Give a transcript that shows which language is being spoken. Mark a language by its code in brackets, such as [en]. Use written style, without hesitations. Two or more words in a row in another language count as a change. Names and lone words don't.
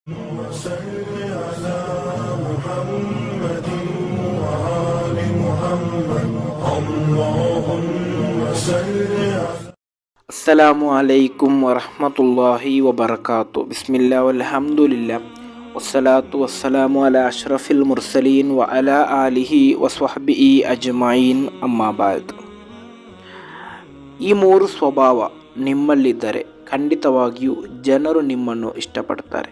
[ar] وصل على محمد وآل محمد اللهم صل على السلام عليكم ورحمة الله وبركاته. بسم الله والحمد لله والصلاة والسلام على أشرف المرسلين و على آله وصحبه أجمعين أما بعد. [kn] ಈ ಮೂರು ಸ್ವಭಾವ ನಿಮ್ಮಲ್ಲಿದ್ದರೆ ಖಂಡಿತವಾಗಿಯೂ ಜನರು ನಿಮ್ಮನ್ನು ಇಷ್ಟಪಡ್ತಾರೆ.